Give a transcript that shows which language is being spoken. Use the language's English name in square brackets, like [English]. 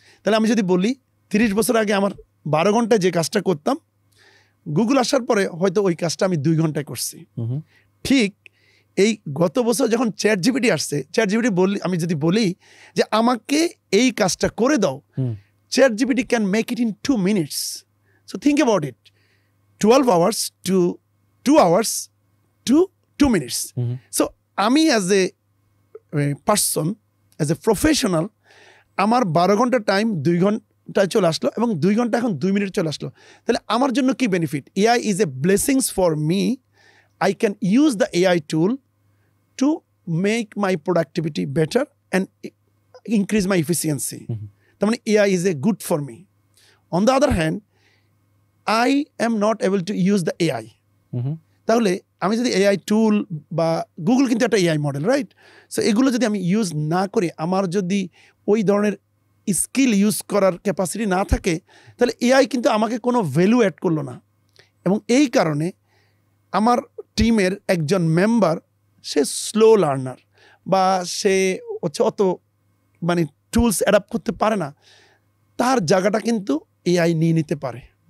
[Bangla] তাহলে আমি যদি বলি 30 বছর আগে আমার 12 ঘন্টায় যে কাজটা করতাম, গুগল আসার পরে হয়তো ওই কাজটা আমি 2 ঘন্টায় করছি। ঠিক এই গত বছর যখন চ্যাট জিপিটি আসছে, চ্যাট জিপিটি আমি যদি বলি যে আমাকে এই কাজটা করে দাও, chat GPT can make it in 2 minutes। [English] So think about it, 12 hours to 2 hours to 2 minutes। [Bangla] So আমি as a person, as a professional, আমার 12 ঘন্টা টাইম 2 ঘন্টায় চলে আসলো, এবং 2 ঘন্টা এখন 2 মিনিট চলে আসলো। [English] তাহলে আমার জন্য কি benefit? AI is a blessings for me. I can use the AI tool to make my productivity better and increase my efficiency. তার মানে AI is a good for me. On the other hand, I am not able to use the AI. [Bangla] তাহলে আমি যদি AI টুল বা Google কিন্তু একটা AI model, right? So এগুলো যদি আমি ইউজ না করি, আমার যদি ওই ধরনের স্কিল ইউজ করার ক্যাপাসিটি না থাকে, তাহলে AI কিন্তু আমাকে কোনো ভ্যালু অ্যাড করলো না। এবং এই কারণে আমার টিমের একজন মেম্বার, সে স্লো লার্নার বা সে হচ্ছে অত মানে টুলস অ্যাডাপ্ট করতে পারে না, তার জায়গাটা কিন্তু এআই নিয়ে নিতে পারে।